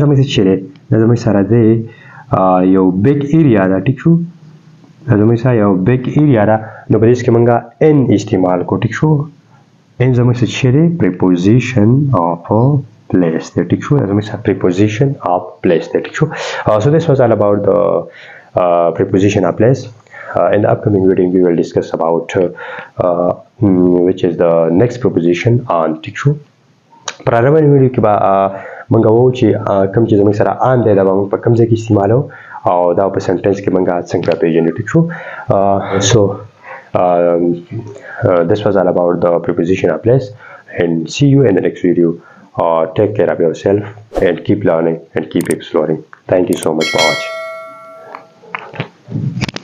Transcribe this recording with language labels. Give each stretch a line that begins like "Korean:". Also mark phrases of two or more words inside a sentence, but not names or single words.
Pashto: زموږ څه دی زموږ سره دی یو
English: big area
Pashto: ده ټیک شو زموږ سره یو
English: big area
Pashto: ده نو په دې کې موږ ان استعمال کو ټیک شو ان زموږ څه دی
English: preposition of place there
Pashto: ټیک شو زموږ سره
English: preposition of place there
Pashto: ټیک شو
English: so this was all about the preposition of place in the upcoming video we will discuss about which is the next preposition on
Pashto: ټیک شو پر رواني ویډیو کې به موږ وو چې کوم چې زموږ سره ان دی دا موږ په کوم ځای کې استعمالو او دا په سنټنس کې موږ څنګه پیژنو ټیک شو
English: so this was all about the preposition of place and see you in the next video take care of yourself and keep learning and keep exploring thank you so much for watching